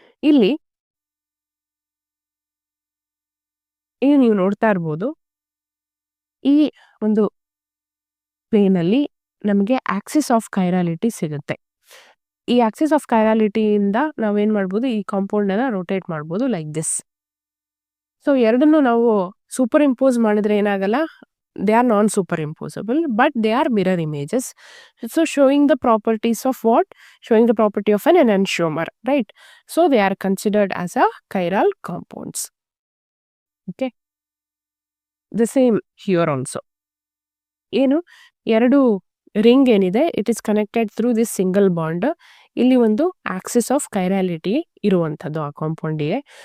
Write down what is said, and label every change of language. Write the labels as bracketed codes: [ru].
[kn] ಇಲ್ಲಿ ನೀವು ನೋಡ್ತಾ ಇರ್ಬೋದು, ಈ ಒಂದು ಪ್ಲೇನ್ ಅಲ್ಲಿ ನಮಗೆ ಆಕ್ಸಿಸ್ ಆಫ್ ಕೈರಾಲಿಟಿ ಸಿಗುತ್ತೆ. ಈ ಆಕ್ಸಿಸ್ ಆಫ್ ಕೈರಾಲಿಟಿಯಿಂದ ನಾವೇನ್ ಮಾಡ್ಬೋದು, ಈ ಕಾಂಪೌಂಡ್ ಅನ್ನ ರೊಟೇಟ್ ಮಾಡ್ಬೋದು ಲೈಕ್ ದಿಸ್. [en] so [kn] ಎರಡನ್ನು ನಾವು ಸೂಪರ್ ಇಂಪೋಸ್ ಮಾಡಿದ್ರೆ ಏನಾಗಲ್ಲ, [en] they are non-superimposable, but they are mirror images. So showing the properties of what? Showing the property of an enantiomer, right? So they are considered as a chiral compounds. Okay. The same here also. [kn] ಏನು ಎರಡು ring ಏನಿದೆ, [en] It is connected through this single bond. [kn] ಇಲ್ಲಿ ಒಂದು Axis of ಕೈರಾಲಿಟಿ ಇರುವಂಥದ್ದು ಆ ಕಾಂಪೌಂಡಿಗೆ.